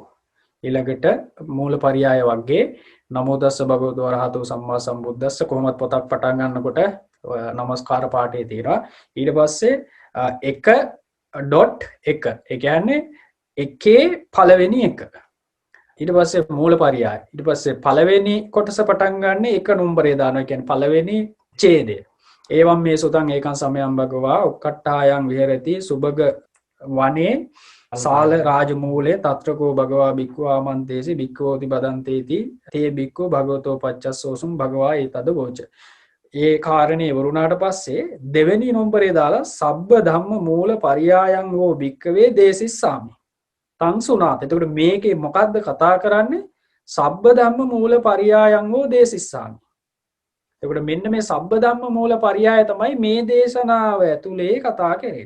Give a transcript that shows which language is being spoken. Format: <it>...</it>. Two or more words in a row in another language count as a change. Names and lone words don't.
<si>ඊළඟට මූලපරියාය වර්ගයේ</si> <pi>නමෝ තස්ස භගවතු වරහතු සම්මා සම්බුද්දස්ස</pi> <si>කොහොමද පොතක් පටන් ගන්නකොට නමස්කාර පාඨයේ තියෙනවා. ඊට පස්සේ 1.1 ඒ කියන්නේ එකේ පළවෙනි එක. ඊට පස්සේ මූලපරියාය. ඊට පස්සේ පළවෙනි කොටස පටන් ගන්න එක නම්බරේ දානවා. කියන්නේ පළවෙනි ඡේදය.</si> <pi>ඒවම් මේ සුතං ඒකං සමයං භගවා උක්කට්ඨායන් විහෙරති සුභග වනේ සාල රාජමූලේ తත්‍රකෝ භගවා බික්ඛු ආමන්තේසි බික්ඛෝති බදන්තේති තේ බික්ඛු භගවතෝ පච්චස්සෝසුම් භගවා ඒතද වෝච.</pi> <si>ඒ කාරණේ වරුණාට පස්සේ දෙවෙනි නම්බරේ දාලා</si> <pi>සබ්බ ධම්ම මූල පරියායන් හෝ බික්කවේ දේසිස්සාමි තං සුනාත.</pi> <si>එතකොට මේකේ මොකද්ද කතා කරන්නේ?</si> <pi>සබ්බ ධම්ම මූල පරියායන් හෝ දේසිස්සාමි.</pi> <si>එතකොට මෙන්න මේ</si> <pi>සබ්බ ධම්ම මූල පරියාය</pi> <si>තමයි මේ දේශනාව ඇතුලේ කතා කරන්නේ.</si>